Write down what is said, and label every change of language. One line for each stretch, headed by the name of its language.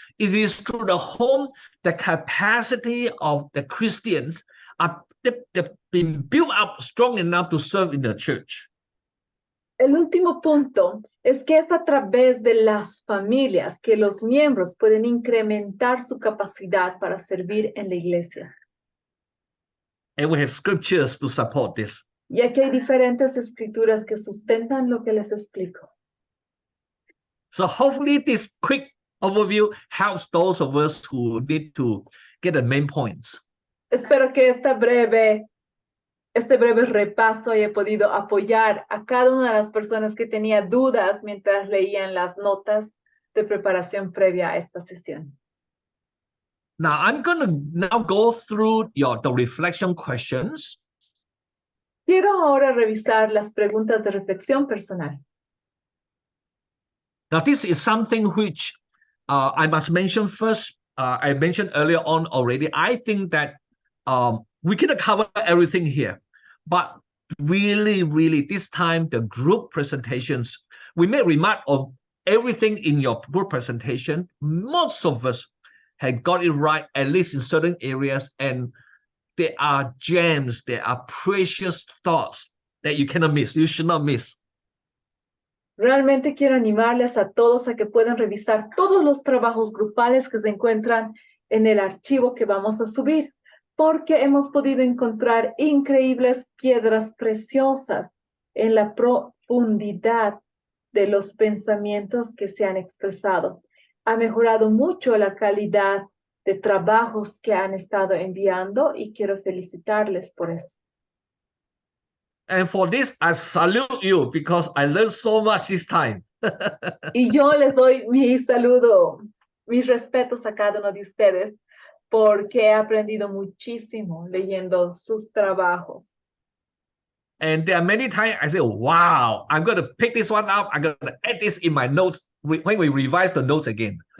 English: It is through the home, the capacity of the Christians they've been built up strong enough to serve in the church.
Spanish: El último punto es que es a través de las familias que los miembros pueden incrementar su capacidad para servir en la iglesia.
English: And we have scriptures to support this.
Spanish: Y aquí hay diferentes escrituras que sustentan lo que les explico.
English: So hopefully this quick overview helps those of us who need to get the main points.
Spanish: Espero que este breve repaso haya podido apoyar a cada una de las personas que tenía dudas mientras leían las notas de preparación previa a esta sesión.
English: Now I'm going to now go through the reflection questions.
Spanish: Quiero ahora revisar las preguntas de reflexión personal.
English: Now this is something which I must mention first. I mentioned earlier on already. I think that we cannot cover everything here, but really this time the group presentations, we may remark on everything in your group presentation. Most of us had got it right, at least in certain areas, and there are gems, there are precious thoughts that you cannot miss, you should not miss.
Spanish: Realmente quiero animarles a todos a que puedan revisar todos los trabajos grupales que se encuentran en el archivo que vamos a subir, porque hemos podido encontrar increíbles piedras preciosas en la profundidad de los pensamientos que se han expresado. Ha mejorado mucho la calidad de trabajos que han estado enviando y quiero felicitarles por eso.
English: And for this, I salute you because I learned so much this time.
Spanish: Y yo les doy mi saludo, mis respetos a cada uno de ustedes, porque he aprendido muchísimo leyendo sus trabajos.
English: And there are many times I say, wow, I'm going to pick this one up. I'm going to add this in my notes when we revise the notes again.